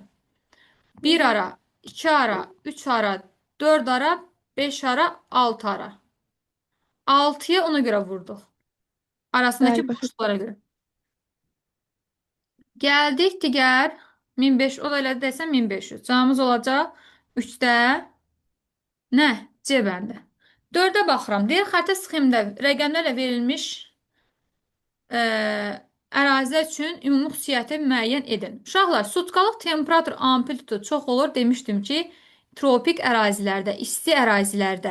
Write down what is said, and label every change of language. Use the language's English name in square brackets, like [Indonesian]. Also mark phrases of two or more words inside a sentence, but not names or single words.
[Turkish] 1 ara, 2 ara, 3 ara, 4 ara, 5 ara, 6 ara. 6'ya ona göre vurduk. Arasındaki [Azerbaijani] Bəli, başa [Turkish] boşluklara göre. Geldik diğer 1500, o da elə desem 1500. [Azerbaijani] Cavabımız olacaq 3'də nə? C bəndi. 4'ə baxıram. Deyir, xəritə sxemdə rəqəmlərlə verilmiş ərazilər üçün ümumi xüsusiyyəti müəyyən edin. Uşaqlar, sutkalıq temperatur amplitudu çox olur. Demişdim ki, tropik ərazilərdə, isti ərazilərdə.